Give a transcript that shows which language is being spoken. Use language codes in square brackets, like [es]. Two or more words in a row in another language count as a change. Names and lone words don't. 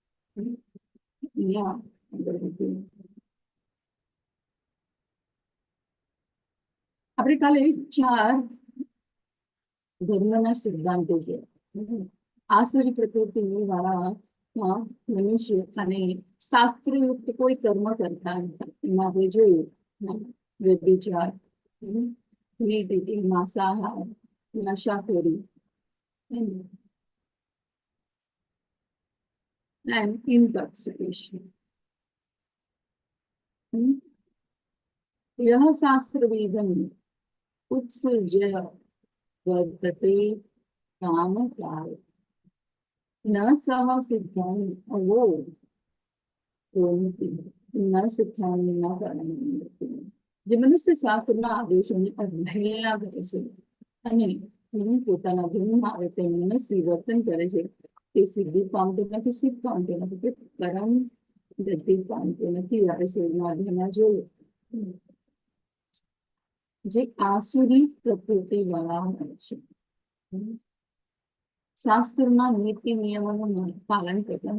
[gu] આપણે કાલે 4 ધર્મના સિદ્ધાંતો છે. આસુરી પ્રકૃતિ વાળા મનુષ્ય અને શાસ્ત્રયુક્ત કોઈ કર્મ કરતા નથી. એમાં આપણે જોયું વ્યભિચાર, માંસાહાર, નશાખોરી, [en] and intoxication. [sa] यह शास्त्रवेदम उत्सृज्य वर्तते कामकाल न सह सिद्धानि अवो न सिद्धानि न करणी. [gu] જે મનુષ્ય શાસ્ત્રના આદેશોની અવહેલના કરે છે અને પોતાના ધર્મમાં આવે તે મનસ્વી વર્તન કરે છે, તે સિદ્ધિ પામતો નથી, સિદ્ધ પામતો નથી, તે કરમ ગતિ પામતો નથી. આપણે જોયું જે આસુરી પ્રકૃતિ વાળા હોય છે, શાસ્ત્રના નીતિ નિયમોનું પાલન કરતા.